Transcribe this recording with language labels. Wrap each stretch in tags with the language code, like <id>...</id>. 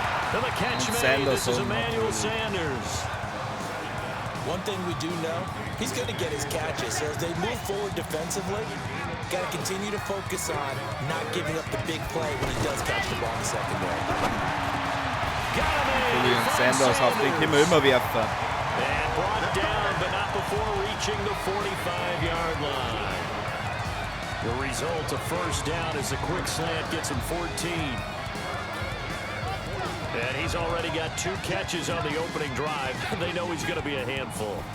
<en>To the catch And made. This is Sanderson. Emmanuel Sanders. One thing we do know, he's going to get his catches. So as they move forward defensively, got to continue to focus on not giving up the big play when he does catch the ball in the secondary.</en> <de>Julian Sanders, auf den können wir immer werfen.</de> <en>And brought down, but not before reaching the 45-yard line. The result, a first down as the quick slant gets him 14. And he's already got 2 catches on the opening drive. They know he's going to be a handful.</en>